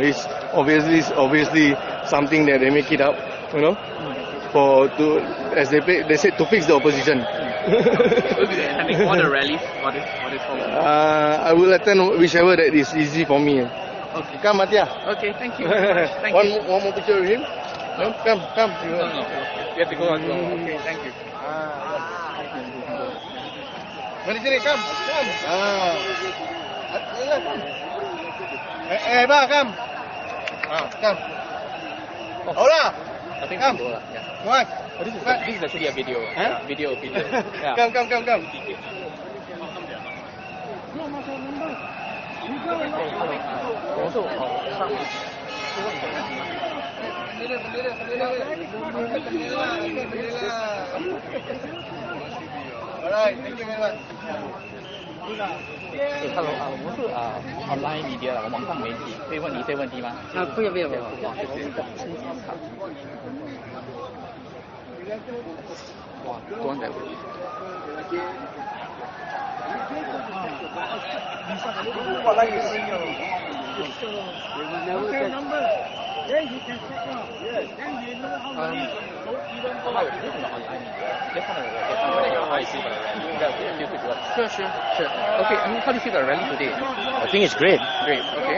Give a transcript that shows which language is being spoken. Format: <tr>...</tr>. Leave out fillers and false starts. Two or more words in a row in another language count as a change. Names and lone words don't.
<en>It's obviously something that they make it up, you know, as they said, to fix the opposition. Will you be attending all the rallies for this whole? I will attend whichever that is easy for me. Okay. Come, Matia. Okay, thank you. One more picture with him. No, come. No. You have to go on. Okay, thank you.</en> <ms>Mari sini,</ms> <en>come. Ba, come. Come. Hola. I think come. Yeah. Come on. Oh, this is actually a video. Huh? Video. Yeah. Come. Also, Alright, thank you very much.</en> <zh>Hello，我是</zh> <en>online media</en> <zh>啦，网上媒体，可以问你一些问题吗？不要。哇，谢谢。哇，多人在问。我那个是有。</zh> <en>Hi, this is not online media. Just want to get something how you feel about the rally. Yeah, feel free to ask. Sure. Okay, I mean, how do you feel about the rally today? I think it's great. Great, okay.</en>